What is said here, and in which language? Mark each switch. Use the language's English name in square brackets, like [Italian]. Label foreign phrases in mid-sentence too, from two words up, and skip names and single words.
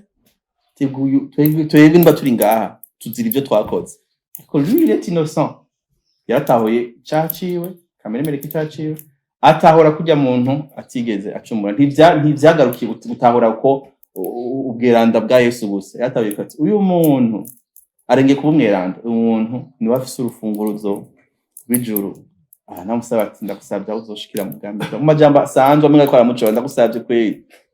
[Rundi] twebwe mba turi ngaha tuzira ibyo twakoze ariko [French] lui il est innocent [Rundi] yaratahuye cyaciwe kameremere kitaciwe atahora kujya muntu atigeze acumura ntivyagarukiye gutahura ko ubweranda bwa Yesu gusa yatahuye ati uyu muntu arenge kuba umweranda umuntu ni wafise urufunguruzo rw'ijuru namusaba ati ndagusabye uzoshikira mu bwami mu majambo asanzwe amwe akora muco ndagusabye kweli